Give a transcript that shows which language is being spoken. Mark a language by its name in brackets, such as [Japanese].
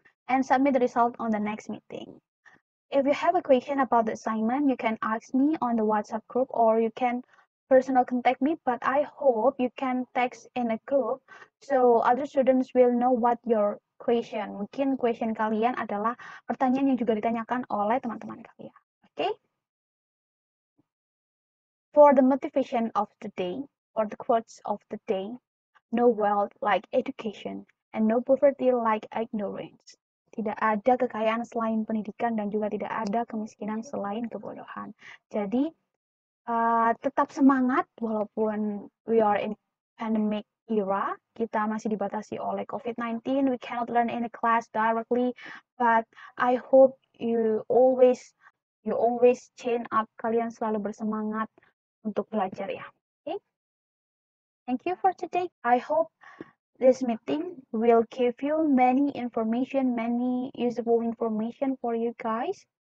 [English] And submit the result on the next meeting. If you have a question about the assignment, you can ask me on the WhatsApp group, or you can personal contact me, but I hope you can text in a group so other students will know what your question. [Indonesian] Mungkin question kalian adalah pertanyaan yang juga ditanyakan oleh teman-teman kalian. [English] Okay? For the motivation of the day, or the quotes of the day, no wealth like education, and no poverty like ignorance. [Indonesian] Tidak ada kekayaan selain pendidikan, dan juga tidak ada kemiskinan selain kebodohan. Jadi, tetap semangat walaupun [English] we are in pandemic era. [Indonesian] Kita masih dibatasi oleh COVID-19. [English] We cannot learn in the class directly, but I hope you always chain up. [Indonesian] Kalian selalu bersemangat untuk belajar ya. [English] Okay? Thank you for today. I hope this meeting will give you many information, many useful information for you guys.